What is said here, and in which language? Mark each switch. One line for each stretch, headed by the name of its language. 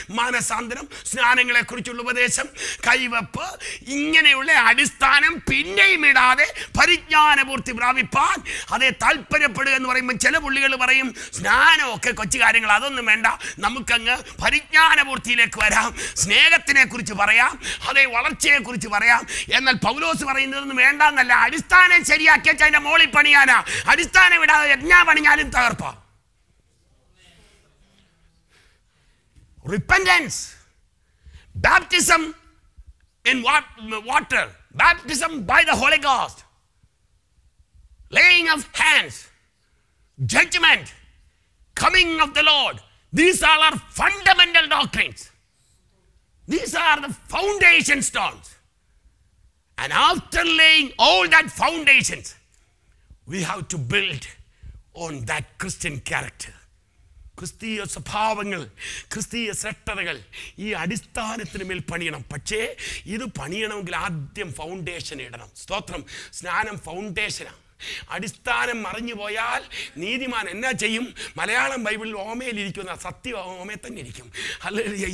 Malayalam: മാനസാന്തരം, സ്നാനങ്ങളെ കുറിച്ചുള്ള ഉപദേശം, കൈവപ്പ്, ഇങ്ങനെയുള്ള അടിസ്ഥാനം പിന്നെയും ഇടാതെ പരിജ്ഞാനപൂർത്തി പ്രാപിപ്പാൻ അതേ താല്പര്യപ്പെടുക എന്ന് പറയുമ്പോൾ ചില പുള്ളികൾ പറയും, സ്നാനമൊക്കെ കൊച്ചു കാര്യങ്ങൾ, അതൊന്നും വേണ്ട, നമുക്കങ്ങ് പരിജ്ഞാനപൂർത്തിയിലേക്ക് വരാം, സ്നേഹത്തിനെ കുറിച്ച് പറയാം, അതേ വളർച്ചയെ കുറിച്ച് പറയാം. എന്നാൽ പൗലോസ് പറയുന്നതൊന്നും വേണ്ടെന്നല്ല. അടിസ്ഥാനം ശരിയാക്കിയ അതിന്റെ മോളിൽ പണിയാനാ. അടിസ്ഥാനം ഇടാതെ എന്നാ പണിഞ്ഞാലും തകർപ്പാ.
English: Repentance, baptism in water, baptism by the Holy Ghost, laying of hands, judgment, coming of the Lord. These all are fundamental doctrines. These are the foundation stones. And after laying all that foundations, we have to build on that Christian character.
Malayalam: ക്രിസ്തീയ സ്വഭാവങ്ങൾ, ക്രിസ്തീയ ശ്രദ്ധകൾ ഈ അടിസ്ഥാനത്തിന് മേൽ പണിയണം. പക്ഷേ ഇത് പണിയണമെങ്കിൽ ആദ്യം foundation ഇടണം. സ്തോത്രം. സ്നാനം ഫൗണ്ടേഷനാണ്. അടിസ്ഥാനം മറിഞ്ഞു പോയാൽ നീതിമാൻ എന്നാ ചെയ്യും? മലയാളം ബൈബിളിൽ ഓമയിലിരിക്കുന്ന സത്യം ഓമയിൽ തന്നെ ഇരിക്കും. ഹല്ലേലൂയ.